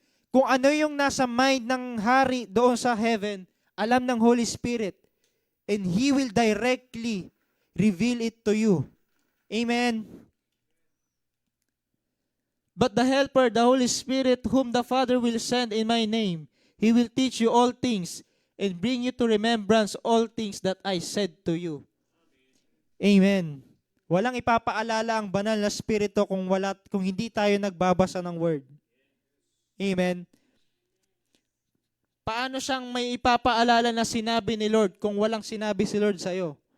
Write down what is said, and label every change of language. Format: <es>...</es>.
<tl>Kung ano yung nasa mind ng hari doon sa heaven, alam ng Holy Spirit.</tl> <en>And He will directly reveal it to you. Amen. But the Helper, the Holy Spirit, whom the Father will send in my name, He will teach you all things and bring you to remembrance all things that I said to you. Amen.</en> <tl>Walang ipapaalala ang banal na Espiritu kung hindi tayo nagbabasa ng Word. Amen. Paano siyang may ipapaalala na sinabi ni Lord kung walang sinabi si Lord sa iyo?</tl>